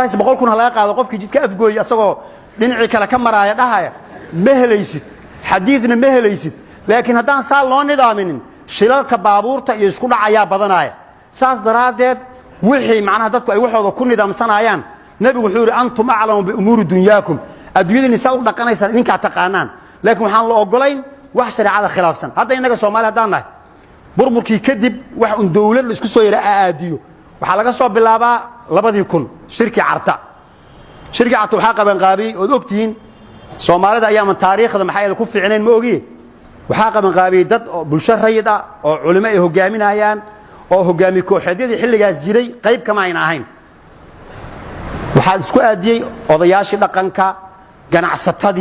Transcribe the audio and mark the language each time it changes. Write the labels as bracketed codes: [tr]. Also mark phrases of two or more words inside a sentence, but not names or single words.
[so] dhahaysa 100,000 laga qaado qofkii jidka afgooy asagoo dhinacii kale ka maraya dhahaya ma helaysid xadiisna ma helaysid laakiin hadaan saa loo nidaaminin shilalka baabuurta iyo isku dhacaya badanaya saas daraadeed wixii macnaha dadku ay waxooda ku nidaamsanayaan nabi wuxuu yiri [ar] antum a'lamu bi umuri dunyakum [so] adduunyada nisaa u dhaqanaysan idinka taqaanaan laakiin waxaan la ogolayn wax shariicada khilaafsan hadda inaga Soomaaliya hadaan nahay burburkii kadib wax un dawlad la isku soo yara aadiyo waxa laga soo bilaabaa 2000 shirki carta waxa qaban qaabi oo ogtiin Soomaalida ayaa taariikhda maxay ku fiicneen ma ogi waxa qaban qaabi dad bulsho rayid ah oo culimo ay hogaaminayaan oo hogaami kooxeedyada xilligaas jiray qayb kama ayna ahayn waxaa isku aadiyay odayaashii dhaqanka ganacsatadii